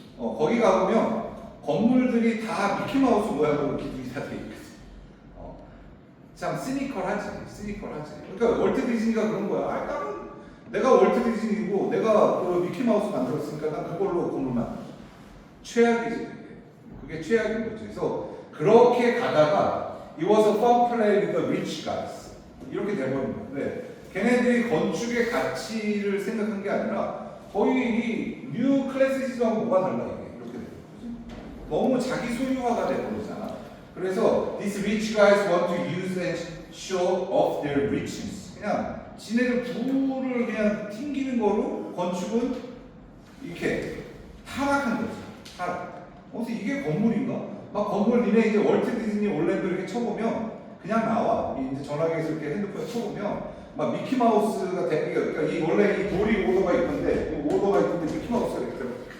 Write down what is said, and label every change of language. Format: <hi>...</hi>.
<ko>거기 가보면 건물들이 다 미키마우스 모양으로 기둥이 다 돼 있거든. 참 시니컬하지. 그러니까 월트 디즈니가 그런 거야. 내가 월트 디즈니고 내가 그 미키마우스 만들었으니까 난 그걸로 건물 만들어. 최악이지. 그게 최악인 거지. 그래서 그렇게 가다가</ko> <en>it was a fun play with the rich guys.</en> <ko>이렇게 돼버린 거야. 왜? 걔네들이 건축의 가치를 생각한 게 아니라 거의 이 뉴 클래시즘하고 뭐가 달라 이게 이렇게 돼. 너무 자기 소유화가 돼버리잖아. 그래서</ko> <en>these rich guys want to use and show off their riches.</en> <ko>그냥 지네들 부를 그냥 튕기는 거로 건축은 이렇게 타락한 거지. 타락. 그래서 이게 건물인가? 막 건물 니네 이제 월트 디즈니 올랜도 이렇게 쳐보면 그냥 나와. 이제 전화기에서 이렇게 핸드폰에 쳐보면 막 미키 마우스가 그러니까 이 원래 이 돌이 오더가 있던데 이 오더가 있던데 미키 마우스가 이렇게 들어.</ko>